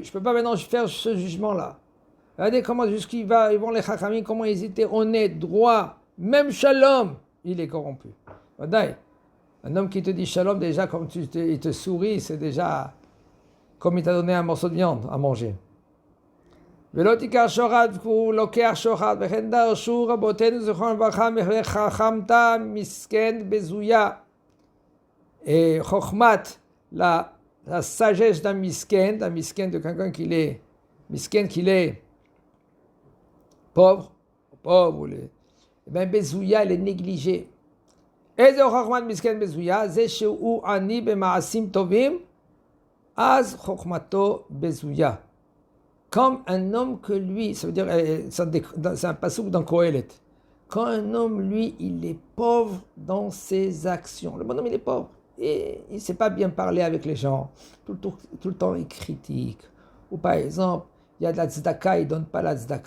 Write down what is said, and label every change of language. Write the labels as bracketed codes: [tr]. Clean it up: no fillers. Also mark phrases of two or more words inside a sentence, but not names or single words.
[fr] Je ne peux pas maintenant faire ce jugement-là. Regardez comment jusqu'ils vont les Chachamim, comment ils étaient honnêtes, droits. Même Shalom, il est corrompu. Un homme qui te dit Shalom, déjà, comme il te sourit, c'est déjà comme il t'a donné un morceau de viande à manger. [he] ולא תיקח שוחד והוא לוקח שוחד וכן דרשו רבותינו זכרונם לברכה חכמת מסכן בזויה. חוכמת, [fr] la sagesse d'un misken de quelqu'un qui est misken, qu'il est pauvre, et bien bezouya, il est négligé. [he] איזה חוכמת מסכן בזויה? זה שהוא עני במעשים טובים, אז חוכמתו בזויה. [fr] Comme un homme que lui, ça veut dire, c'est un passouk dans Kohelet. Quand un homme, lui, il est pauvre dans ses actions. Le bonhomme, il est pauvre. Et il ne sait pas bien parler avec les gens. Tout le temps, il critique. Ou par exemple, il y a de la tzedaka, il ne donne pas la tzedaka.